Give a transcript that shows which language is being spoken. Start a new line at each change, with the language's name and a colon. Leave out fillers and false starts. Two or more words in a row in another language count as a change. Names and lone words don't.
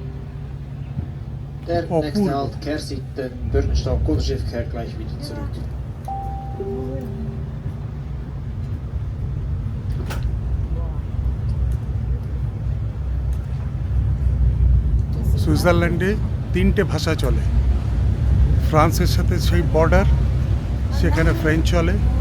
German: Der
English: Oh,
German: nächste
English: cool.
German: Halt Kehrseite Bürgenstock oder Schiff kehrt gleich wieder zurück.
Bangla: সুইজারল্যান্ডে 3টে ভাষা চলে। ফ্রান্সের সাথে সেই বর্ডার, সেখানে ফ্রেঞ্চ চলে।